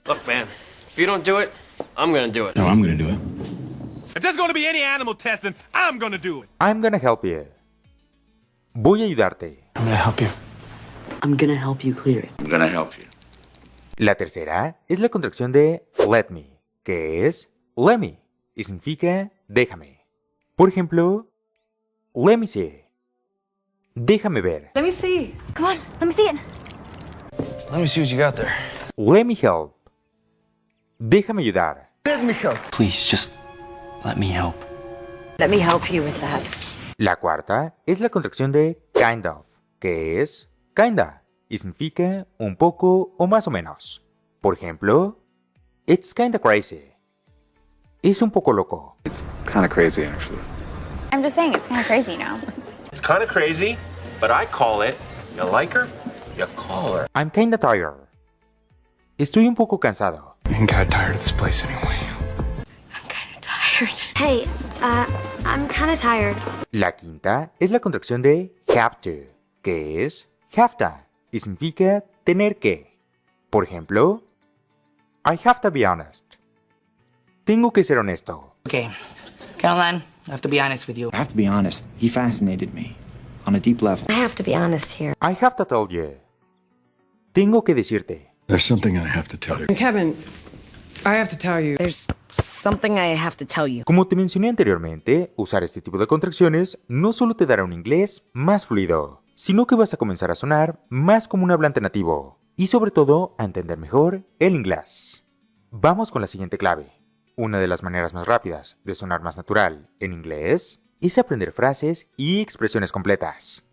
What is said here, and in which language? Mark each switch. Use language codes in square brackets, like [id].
[en] Look, man, if you don't do it, I'm gonna do it. No, I'm gonna do it. If there's gonna be any animal testing, I'm gonna do it. I'm gonna help you. [es] Voy a ayudarte. [en] I'm gonna help you. I'm gonna help you clear it. I'm gonna help you. [es] La tercera es la contracción de let me, que es let me, y significa déjame. Por ejemplo, [en] let me see. [es] Déjame ver. [en] Let me see. Come on, let me see it. Let me see what you got there. Let me help. [es] Déjame ayudar. [en] Please, just let me help. Let me help you with that. [es] La cuarta es la contracción de kind of, que es kinda, y significa un poco o más o menos. Por ejemplo, [en] it's kinda crazy. [es] Es un poco loco. [en] Kinda crazy, actually. I'm just saying, it's kind of crazy, you know? It's kind of crazy, but I call it, you like her, you call her. I'm kinda tired. [es] Estoy un poco cansado. [en] I'm kinda tired of this place anyway. I'm kind of tired. Hey, I'm kind of tired. [es] La quinta es la contracción de have to, que es have to, y significa tener que. Por ejemplo, [en] I have to be honest. [es] Tengo que ser honesto. [en] Okay, Caroline, I have to be honest with you. I have to be honest, he fascinated me on a deep level. I have to be honest here. I have to tell you. [es] Tengo que decirte. [en] There's something I have to tell you. Kevin, I have to tell you. There's something I have to tell you. [es] Como te mencioné anteriormente, usar este tipo de contracciones no solo te dará un inglés más fluido, sino que vas a comenzar a sonar más como un hablante nativo y sobre todo a entender mejor el inglés. Vamos con la siguiente clave. Una de las maneras más rápidas de sonar más natural en inglés es aprender frases y expresiones completas.